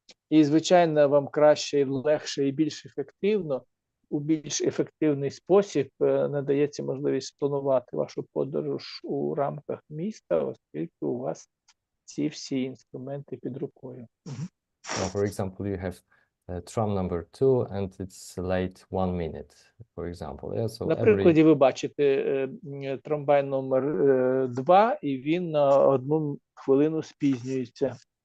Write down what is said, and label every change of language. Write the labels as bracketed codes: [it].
[uk] І, звичайно, вам краще, легше і більш ефективно, у більш ефективний спосіб надається можливість спланувати вашу подорож у рамках міста, оскільки у вас ці всі інструменти під рукою. [en] For example, you have tram number 2 and it's late 1 minute, for example. Yeah, so [uk] на прикладі ви бачите трамвай номер 2, і він на 1 хвилину спізнюється.